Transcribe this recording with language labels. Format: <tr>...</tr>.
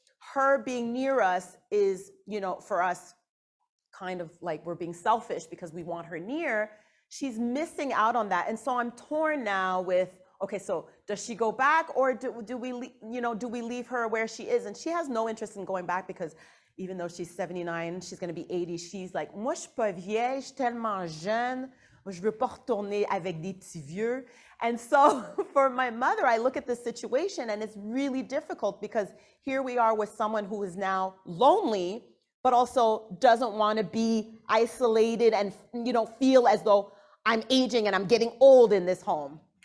<en>her being near us is, you know, for us, kind of like we're being selfish because we want her near. She's missing out on that. And so I'm torn now with, okay, so does she go back, or do we, you know, do we leave her where she is? And she has no interest in going back, because even though she's 79, she's going to be 80.</en> <fr>She's like, moi, je suis pas vieille, je suis tellement jeune, je veux pas retourner avec des petits vieux.</fr> <en>And so for my mother, I look at this situation and it's really difficult, because here we are with someone who is now lonely, but also doesn't want to be isolated and, you know, feel as though I'm aging and I'm getting old in this home.</en>